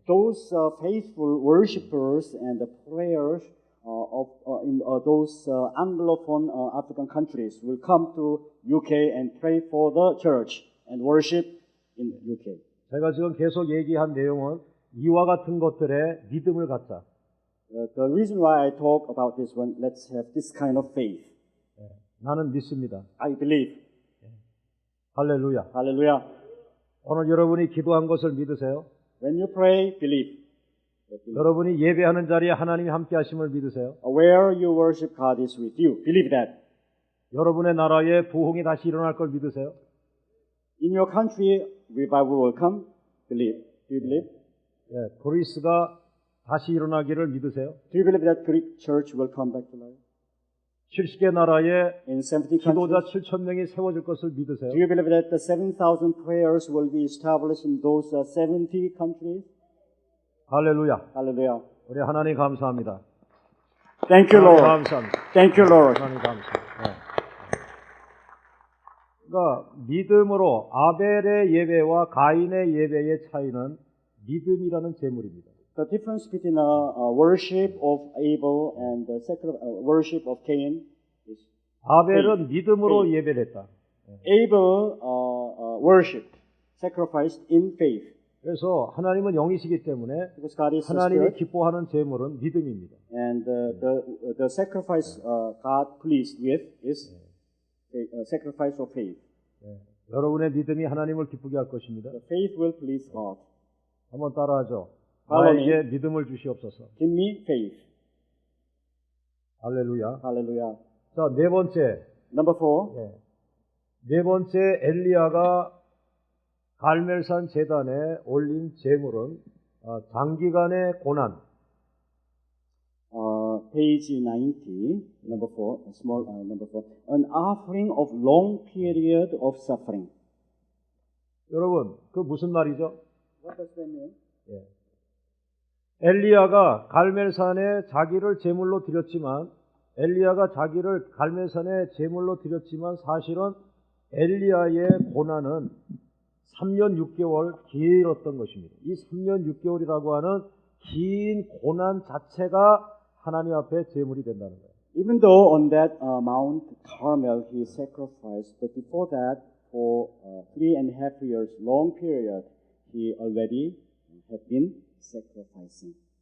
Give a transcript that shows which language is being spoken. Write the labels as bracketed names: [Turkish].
[English] Those faithful worshippers and the prayers in those Anglophone African countries will come to UK and pray for the church and worship in UK. [Korean] 제가 지금 계속 얘기한 내용은 이와 같은 것들에 믿음을 갖자. [English] The reason why I talk about this one, let's have this kind of faith. [Korean] 나는 믿습니다. [English] I believe. [Korean] 할렐루야. [English] Hallelujah. [Korean] 오늘 여러분이 기도한 것을 믿으세요. [English] When you pray, believe. [Korean] 여러분이 예배하는 자리에 하나님이 함께 하심을 믿으세요. [English] Where you worship God is with you. Believe that. [Korean] 여러분의 나라에 부흥이 다시 일어날 걸 믿으세요. [English] In your country, revival will come. Believe. Do you believe? [Korean] 그리스가 다시 일어나기를 믿으세요. [English] Do you believe that Greek church will come back to life? [Korean] 70개 나라에 [English] In 70 [Korean] 기도자 [English] countries? [Korean] 7,000명이 세워질 것을 믿으세요. [English] Do you believe that the 7,000 prayers will be established in those 70 countries? [Korean] 할렐루야. [English] Hallelujah. [Korean] 우리 하나님 감사합니다. [English] Thank you, [Korean] 하나님 [English] Lord. [Korean] 감사합니다. [English] Thank you, Lord. [Korean] 하나님 감사합니다. 그러니까 믿음으로 아벨의 예배와 가인의 예배의 차이는 믿음이라는 제물입니다. [English] The difference between worship of Abel and the worship of Cain is [Korean] 아벨은 믿음으로 예배를 했다. [English] Abel worshipped, sacrificed in faith. [Korean] 그래서 하나님은 영이시기 때문에 [English] Because God is a [Korean] 하나님이 [English] spirit, [Korean] 기뻐하는 제물은 믿음입니다. [English] and the sacrifice God pleased with is a sacrifice of faith. [Korean] 여러분의 믿음이 하나님을 기쁘게 할 것입니다. [English] The faith will please God. [Korean] 한번 따라하죠. [English] Follow [Korean] 나에게 믿음을 주시옵소서. [English] Give me faith. [Korean] 할렐루야. [English] Hallelujah. [Korean] 자, 네 번째. [English] Number 4. [Korean] 네 번째 엘리야가 갈멜산 제단에 올린 제물은 장기간의 고난. [English] Page 90, number 4, small number 4. An offering of long period of suffering. [Korean] 여러분, 그 무슨 말이죠? [English] What does that mean? [Korean] 엘리야가 갈멜산에 자기를 제물로 드렸지만 엘리야가 자기를 갈멜산에 제물로 드렸지만 사실은 엘리야의 고난은 3년 6개월 길었던 것입니다. 이 3년 6개월이라고 하는 긴 고난 자체가 하나님 앞에 제물이 된다는 거예요. [English] Even though on that Mount Carmel he sacrificed, but before that, for 3.5 years, long period, he already had been sacrificing.